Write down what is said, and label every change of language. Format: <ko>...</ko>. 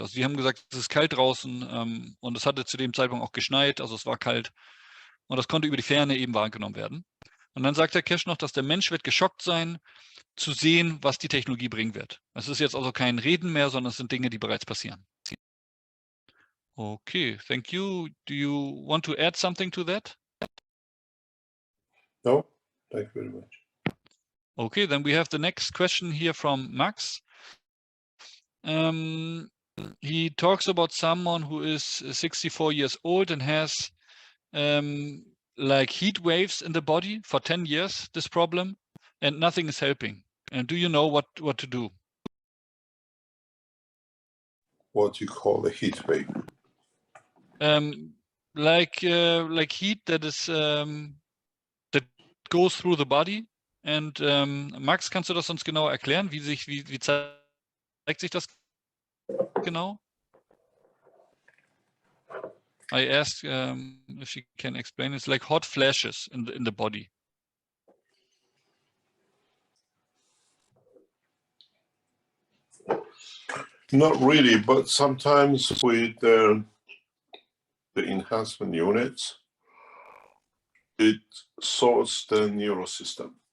<de>Also sie haben gesagt, es ist kalt draußen und es hatte zu dem Zeitpunkt auch geschneit, also es war kalt und das konnte über die Ferne eben wahrgenommen werden. Und dann sagt der Cash noch, dass der Mensch wird geschockt sein, zu sehen, was die Technologie bringen wird. Es ist jetzt also kein Reden mehr, sondern es sind Dinge, die bereits passieren.</de> <en>Okay, thank you. Do you want to add something to that? No, thank you very much. Okay, then we have the next question here from Max. He talks about someone who is 64 years old and has like heat waves in the body for 10 years, this problem, and nothing is helping. And do you know what to do? What you call a heat wave? Like heat that is that goes through the body.</en> <de>And Max, kannst du das uns genau erklären? Wie zeigt sich das genau?</de> <en>I asked if she can explain. It's like hot flashes in the body. Not really, but sometimes with the enhancement units, it sorts the neural system.</en>